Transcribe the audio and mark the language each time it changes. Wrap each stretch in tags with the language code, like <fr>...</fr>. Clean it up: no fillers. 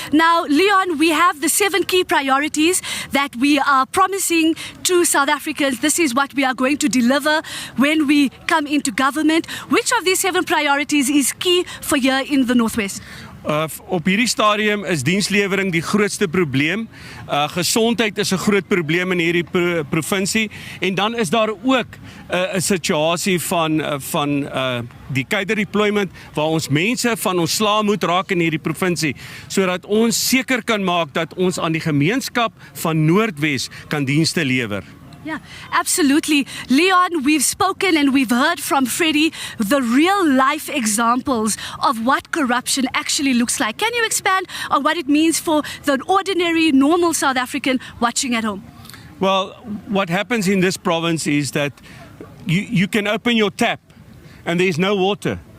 <en>Now, Leon, we have the 7 key priorities that we are promising to South Africans. This is what we are going to deliver when we come into government. Which of these 7 priorities is key for here in the Northwest?</en> <af>Op hierdie stadium is dienslewering die grootste probleem. Gesondheid is 'n groot probleem in hierdie provinsie, en dan is daar ook 'n situasie van die cadre deployment waar ons mense van ontslae moet raak in hierdie provinsie, sodat ons seker kan maak dat ons aan die gemeenskap van Noordwes kan dienste lewer.</af> <en>Yeah, absolutely. Leon, we've spoken and we've heard from Freddie the real life examples of what corruption actually looks like. Can you expand on what it means for the ordinary, normal South African watching at home? Well, what happens in this province is that you can open your tap and there's no water.</en>